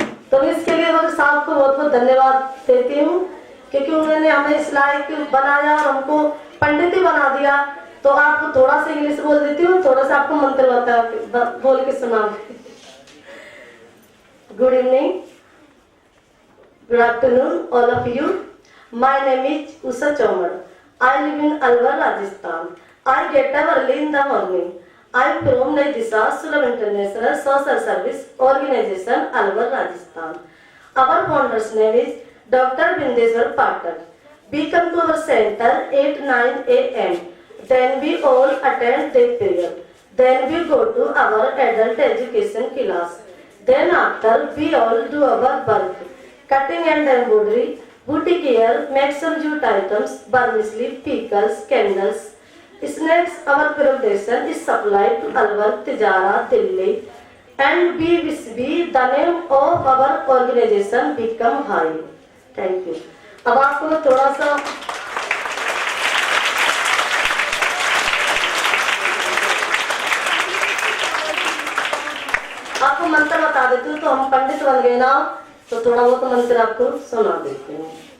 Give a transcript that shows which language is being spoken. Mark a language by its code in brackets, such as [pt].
[hi] तो मैं इसके लिए मैं साहब को बहुत बहुत धन्यवाद देती हूँ, क्योंकि उन्होंने हमें इस लायक बनाया और हमको पंडित ही बना दिया। तो आपको थोड़ा सा इंग्लिश बोल देती हूँ, थोड़ा सा आपको मंत्र बोल के सुना। [en] Good evening, good afternoon all of you. My name is Usha Chomar. I live in Alwar, Rajasthan. I get up early in the morning. I am from Naidisa Sulab International Social Service Organization, Alwar, Rajasthan. Our founder's name is Dr. Bindeswar Patel. We come to our center 8-9 a.m. Then we all attend the prayer. Then we go to our adult education class. Then after we all do our work, cutting and embroidery, boutique wear, make some jute items, vermicelli, pickles, candles, snacks. Our preparation is supplied to Alwar, Tijara, Delhi, and we wish the name of our organization become high. Thank you. [hi] अब आपको थोड़ा सा आपको मंत्र बता देती हूँ। तो हम पंडित बन गए ना, तो थोड़ा बहुत मंत्र आपको सुना देती हूँ।